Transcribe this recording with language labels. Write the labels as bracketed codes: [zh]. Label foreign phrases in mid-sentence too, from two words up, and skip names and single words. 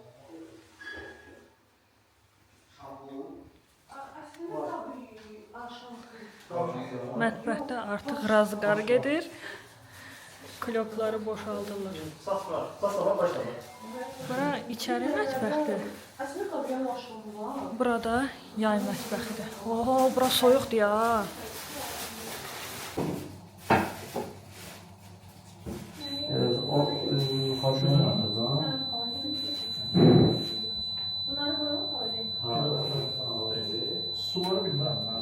[az] Mətbəxdə artıq razqar gedir. Klopları boşaldırlar. Bura içəri mətbəxdir. Burada yay mətbəxidir. Oho, bura soyuqdur ya. [tr] O xarjını atacağım. Bunları koyalım mı öyle? [az] Suları bilmirəm.